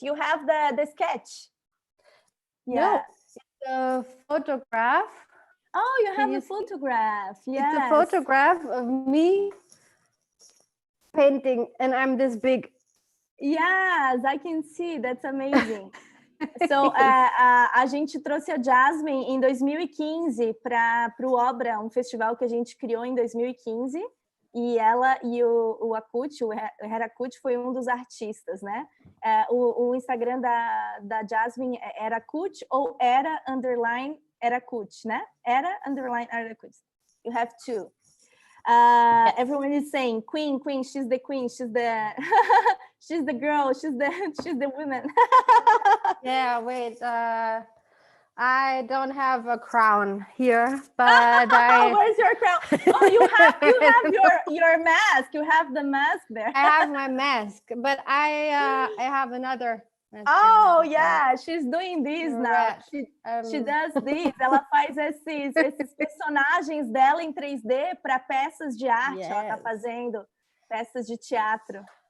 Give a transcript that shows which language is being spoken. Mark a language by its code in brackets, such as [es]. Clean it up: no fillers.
[en] You have the sketch. Yeah, it's a photograph. Oh, you have a photograph. Yes. It's a photograph of me painting, and I'm this big. Yes, I can see. That's amazing. [pt] So, a gente trouxe a Jasmin em 2015 para o Obra, um festival que a gente criou em 2015. E ela e o Akut, o Herakut, foi um dos artistas, né? O Instagram da Jasmin é Herakut ou Herakut, né? [en] Herakut. You have to. Everyone is saying, Queen, she's the queen, she's the she's the girl, she's the woman. Yeah, wait. I don't have a crown here, but Where's your crown? Oh, you have your mask. You have the mask there. I have my mask, but I have another. Oh, yeah, she's doing this now. She does this. [pt] Ela faz esses personagens dela em 3D para peças de arte. Yes. Ela está fazendo peças de teatro.